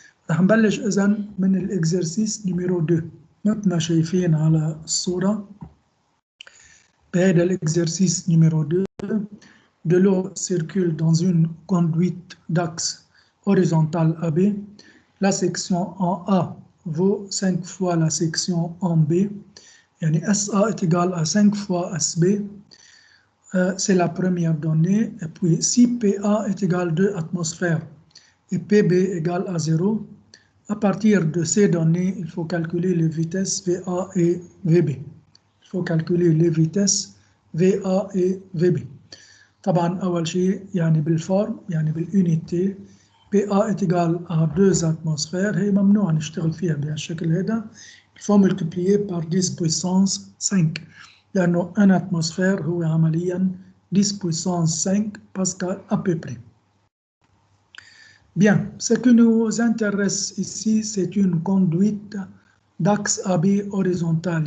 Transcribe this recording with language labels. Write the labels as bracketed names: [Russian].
[Arabic] رح نبلش اذا من الاكزرسيس نيميرو 2 مثل ما شايفين على الصورة. [French] بهذا l'exercice numéro 2, de l'eau circule dans une conduite d'axe horizontale AB. La section en A vaut 5 fois la section en B. Yani SA est égal à 5 fois SB. C'est la première donnée. Et puis si PA est égal à 2 atmosphères et PB égale à 0, à partir de ces données, il faut calculer les vitesses VA et VB. Il faut calculer les vitesses VA et VB. [Arabic] طبعا أول شيء يعني بالفورم يعني بالunité [French] PA est égal à 2 atmosphères. [Arabic] هي ممنوع نشتغل فيها بهالشكل هذا. [French] Il faut multiplier par 10 puissance 5 لأنه 1 atmosphère [Arabic] هو عمليا [French] 10 puissance 5 pascal à peu près. Bien, ce qui nous intéresse ici, c'est une conduite d'axe AB horizontal.